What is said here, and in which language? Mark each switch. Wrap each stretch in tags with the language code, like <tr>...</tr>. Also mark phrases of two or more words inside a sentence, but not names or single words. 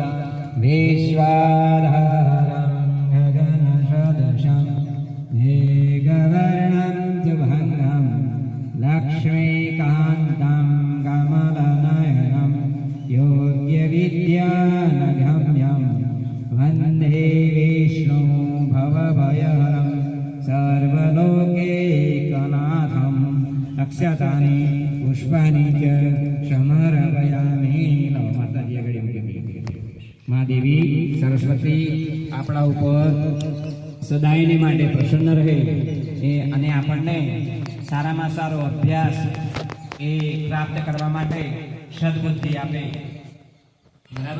<sa>विश्वाधारं गगनसदृशं मेघवर्णं शुभङ्गं लक्ष्मीकान्तं कमलनयनं योग्यविद्यानगम्यं वन्दे विष्णु भवभयहरं सर्वलोकैकनाथं। अक्षतानि पुष्पाणि च समर्पयामि। नमो माताजी</sa> <gu>આગળ માં દેવી સરસ્વતી આપણા ઉપર સદાયની માટે પ્રસન્ન રહે અને આપણને સારામાં સારો અભ્યાસ એ પ્રાપ્ત કરવા માટે સદબુદ્ધિ આપે, બરાબર?</gu>